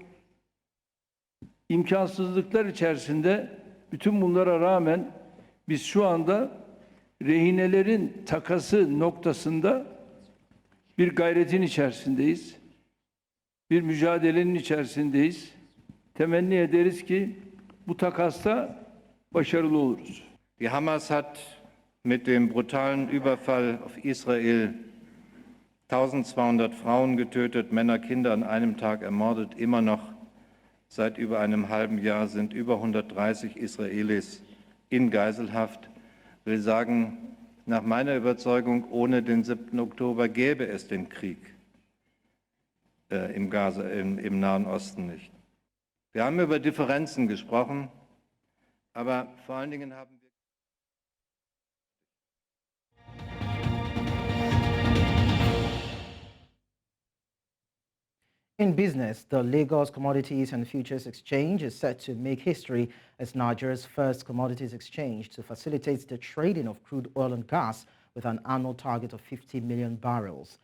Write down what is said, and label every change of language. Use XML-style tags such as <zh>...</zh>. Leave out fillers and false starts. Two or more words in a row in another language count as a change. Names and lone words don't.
<tr>İmkansızlıklar içerisinde bütün bunlara rağmen biz şu anda rehinelerin takası noktasında bir gayretin içerisindeyiz. Bir mücadelenin içerisindeyiz. Temenni ederiz ki bu takasta başarılı oluruz.</tr> <de>Die Hamas hat mit dem brutalen Überfall auf Israel 1200 Frauen getötet, Männer, Kinder an einem Tag ermordet. Immer noch seit über einem halben Jahr sind über 130 Israelis in Geiselhaft. Ich will sagen, nach meiner Überzeugung, ohne den 7. Oktober gäbe es den Krieg im Nahen Osten nicht. Wir haben über Differenzen gesprochen, aber vor allen Dingen haben wir</de> <en>In business, the Lagos Commodities and Futures Exchange is set to make history as Nigeria's first commodities exchange to facilitate the trading of crude oil and gas with an annual target of 50 million barrels.</en>